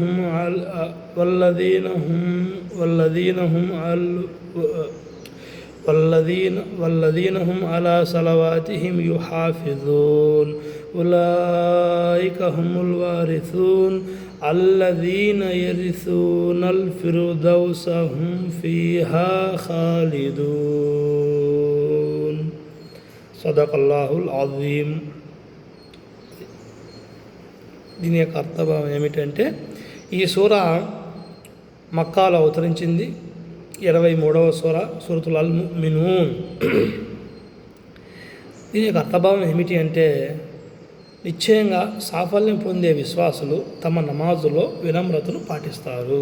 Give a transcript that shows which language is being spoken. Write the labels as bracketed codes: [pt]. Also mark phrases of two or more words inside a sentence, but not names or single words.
[ar] هم على صلواتهم يحافظون أولئك هم الوارثون الذين يرثون الفردوس هم فيها خالدون صدق الله العظيم. [te] దీని యొక్క అర్థభావం ఏమిటంటే, ఈ సూర మక్కాలో అవతరించింది. 23వ సూర సూరతుల్ అల్ ముమినూన్. దీని యొక్క అర్థభావం ఏమిటి అంటే, నిశ్చయంగా సాఫల్యం పొందే విశ్వాసులు తమ నమాజులో వినమ్రతను పాటిస్తారు.